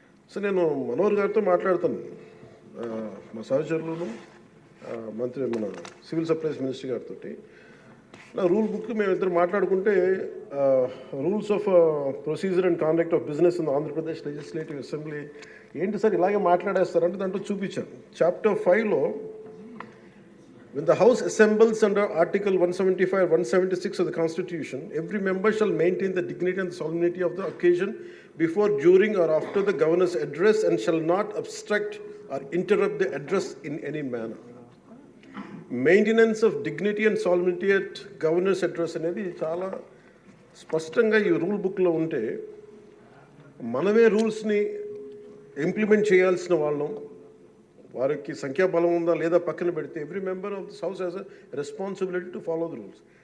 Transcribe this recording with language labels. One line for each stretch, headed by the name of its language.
Telugu: So నేను మనోహర్ గారితో మాట్లాడుతాను, మా సహచరులను, మన సివిల్ సప్లైస్ మినిస్టర్ గారితో. నా రూల్ బుక్ మేమిద్దరు మాట్లాడుకుంటే rules of procedure and conduct of business in Andhra Pradesh legislative assembly ఏంటి సార్ ఇలాగే మాట్లాడేస్తారంటే దాంట్లో చూపించాను. Chapter 5లో
English: when the house assembles under article 175 176 of the constitution, every member shall maintain the dignity and the solemnity of the occasion before, during or after the governor's address and shall not obstruct or interrupt the address in any manner. Maintenance of dignity and solemnity at governor's address
Telugu: అనేది చాలా స్పష్టంగా ఈ rule బుక్లో ఉంటే మనమే రూల్స్ని implement చేయాల్సిన వాళ్ళం. వారికి సంఖ్యాబలం ఉందా లేదా పక్కన పెడితే
English: Every member of this house has a responsibility to follow the rules.